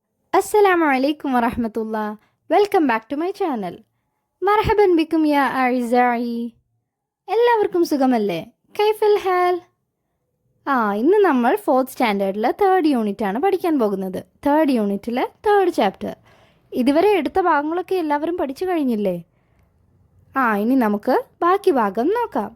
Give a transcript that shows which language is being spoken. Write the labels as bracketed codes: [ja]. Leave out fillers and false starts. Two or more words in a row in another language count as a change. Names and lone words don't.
[ar] السلام عليكم ورحمة الله. [en] Welcome back to my channel. [ar] مرحبا بكم يا أعزائي. [ml] എല്ലാവർക്കും സുഖമല്ലേ? [ar] كيف الحال? [ml] ഇന്ന് നമ്മൾ 4th സ്റ്റാൻഡേർഡിലെ 3rd യൂണിറ്റ് ആണ് പഠിക്കാൻ പോകുന്നത്. 3rd യൂണിറ്റിലെ 3rd ചാപ്റ്റർ. ഇതുവരെ എടുത്ത ഭാഗങ്ങളൊക്കെ എല്ലാവരും പഠിച്ചു കഴിഞ്ഞില്ലേ? ഇനി നമുക്ക് ബാക്കി ഭാഗം നോക്കാം.